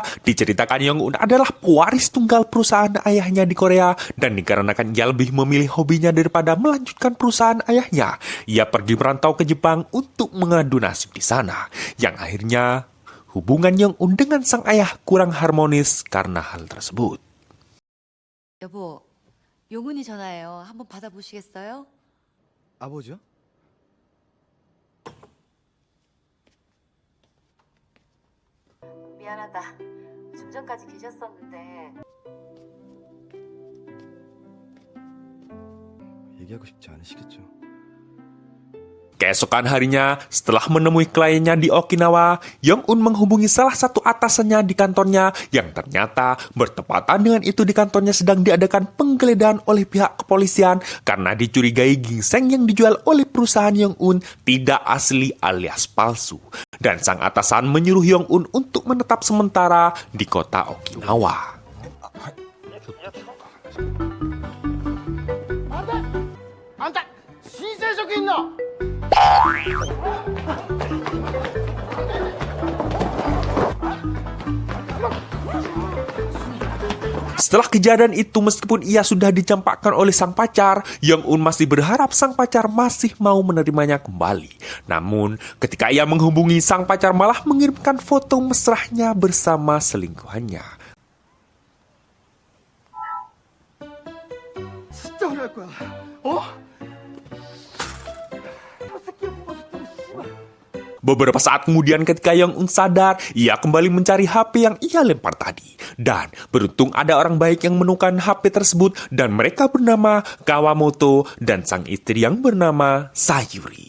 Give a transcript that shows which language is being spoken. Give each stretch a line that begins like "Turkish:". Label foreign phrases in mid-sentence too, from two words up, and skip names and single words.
Indonesian: Diceritakan Yong-un adalah pewaris tunggal perusahaan ayahnya di Korea, dan dikarenakan ia lebih memilih hobinya daripada melanjutkan perusahaan ayahnya, ia pergi merantau ke Jepang untuk mengadu nasib di sana. Yang akhirnya, hubungan Yong-un dengan sang ayah kurang harmonis karena hal tersebut.
Korean: 여보, 용훈이 전화해요. 한번 받아보시겠어요? 아버지요? 미안하다. 좀 전까지 계셨었는데. 얘기하고 싶지 않으시겠죠?
Indonesian: Keesokan harinya, setelah menemui kliennya di Okinawa, Yong-un menghubungi salah satu atasannya di kantornya yang ternyata bertepatan dengan itu di kantornya sedang diadakan penggeledahan oleh pihak kepolisian karena dicurigai ginseng yang dijual oleh perusahaan Yong-un tidak asli alias palsu. Dan sang atasan menyuruh Yong-un untuk menetap sementara di kota Okinawa.
Korean: 안타! 신세적이 있나?
Indonesian: Setelah kejadian itu, meskipun ia sudah dicampakkan oleh sang pacar, Yong-un masih berharap sang pacar masih mau menerimanya kembali. Namun, ketika ia menghubungi, sang pacar malah mengirimkan foto mesrahnya bersama selingkuhannya.
Korean: 진짜 후회할 거야. 어?
Indonesian: Beberapa saat kemudian ketika Yong-un sadar, ia kembali mencari HP yang ia lempar tadi. Dan beruntung ada orang baik yang menemukan HP tersebut dan mereka bernama Kawamoto dan sang istri yang bernama Sayuri.